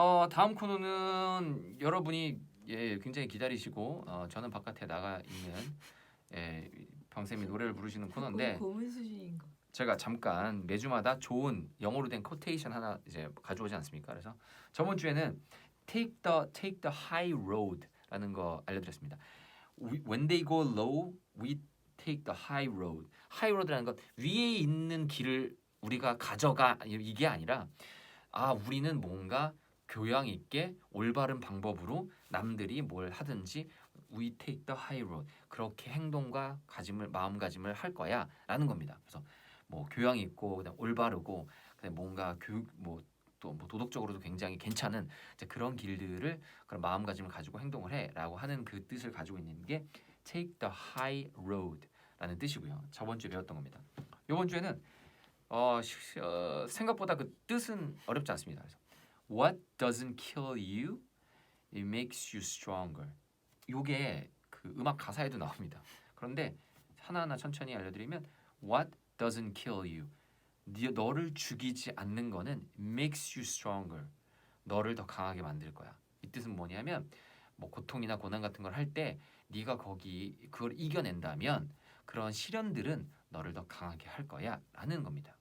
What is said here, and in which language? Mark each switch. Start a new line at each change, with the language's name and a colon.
Korean: 다음 코너는 여러분이 굉장히 기다리시고 저는 바깥에 나가 있는 병쌤이 노래를 부르시는 코너인데 고문 수준인 거. 제가 잠깐 매주마다 좋은 영어로 된 코테이션 하나 이제 가져오지 않습니까? 그래서 저번 주에는
English: take the high road
Korean: 라는 거 알려드렸습니다.
English: When they go low, we take the high road.
Korean: high road라는 것 위에 있는 길을 우리가 가져가 이게 아니라 우리는 뭔가 교양 있게 올바른 방법으로 남들이 뭘 하든지
English: we take the high road.
Korean: 그렇게 행동과 마음가짐을 할 거야라는 겁니다. 그래서 뭐 교養있고 그다음 올바르고 그다음 뭔가 교육 또 도덕적으로도 굉장히 괜찮은 이제 그런 길들을 그런 마음가짐을 가지고 행동을 해라고 하는 그 뜻을 가지고 있는 게
English: take the high road
Korean: 라는 뜻이고요. 저번 주에 배웠던 겁니다. 이번 주에는 생각보다 그 뜻은 어렵지 않습니다. 그래서
English: what doesn't kill you, it makes you stronger.
Korean: 요게 그 음악 가사에도 나옵니다. 그런데 하나하나 천천히 알려드리면
English: what doesn't kill you,
Korean: 너를 죽이지 않는 거는
English: makes you stronger.
Korean: 너를 더 강하게 만들 거야. 이 뜻은 뭐냐면 뭐 고통이나 고난 같은 걸 할 때 네가 그걸 이겨낸다면 그런 시련들은 너를 더 강하게 할 거야라는 겁니다.